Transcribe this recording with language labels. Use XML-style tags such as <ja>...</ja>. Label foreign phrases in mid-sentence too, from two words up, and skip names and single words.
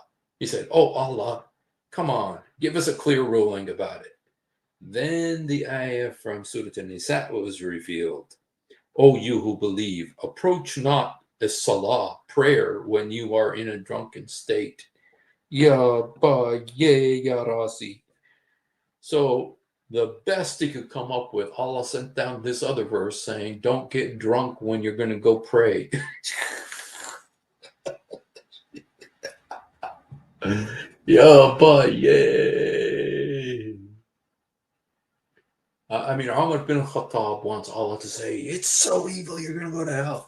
<en>He said, oh, Allah, come on, give us a clear ruling about it. Then the ayah from Surah An-Nisa was revealed. O you who believe, approach not the salah, prayer, when you are in a drunken state. Ya ba ye ya rasi. So The best he could come up with, Allah sent down this other verse saying, don't get drunk when you're going to go pray. Yeah, but yay. I mean, Umar bin Khattab wants Allah to say, it's so evil, you're going to go to hell.</en>